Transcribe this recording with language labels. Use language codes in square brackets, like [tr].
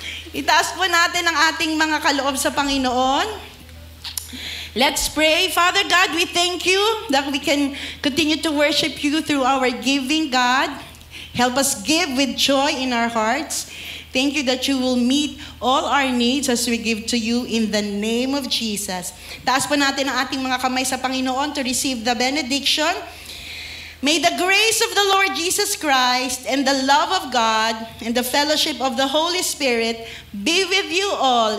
[tl] Itaas po natin ang ating mga kaloob sa Panginoon. [en] Let's pray. Father God, we thank you that we can continue to worship you through our giving, God. Help us give with joy in our hearts. Thank you that you will meet all our needs as we give to you in the name of Jesus. [tl] Taas po natin ang ating mga kamay sa Panginoon [en] to receive the benediction. May the grace of the Lord Jesus Christ and the love of God and the fellowship of the Holy Spirit be with you all.